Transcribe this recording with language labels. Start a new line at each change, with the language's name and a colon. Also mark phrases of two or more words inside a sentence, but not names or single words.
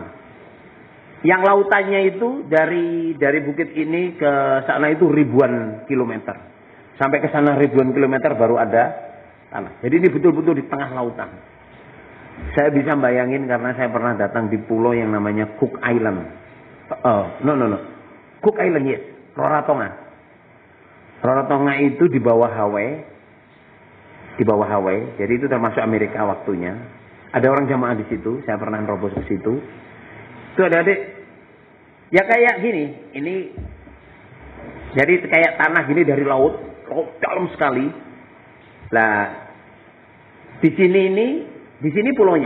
Indonesian: Yang lautannya itu dari bukit ini ke sana itu ribuan kilometer. Sampai ke sana ribuan kilometer baru ada tanah. Jadi ini betul-betul di tengah lautan. Saya bisa bayangin karena saya pernah datang di pulau yang namanya Cook Island.
English: No. Cook Island, yes. Rarotonga.
Indonesian: Rarotonga itu di bawah Hawaii. Di bawah Hawaii. Jadi itu termasuk Amerika waktunya. Ada orang jamaah di situ. Saya pernah nerobos ke situ. Itu ada adik. Ya kayak gini. Ini. Jadi kayak tanah gini dari laut. Laut dalam sekali. Lah. Di sini pulaunya.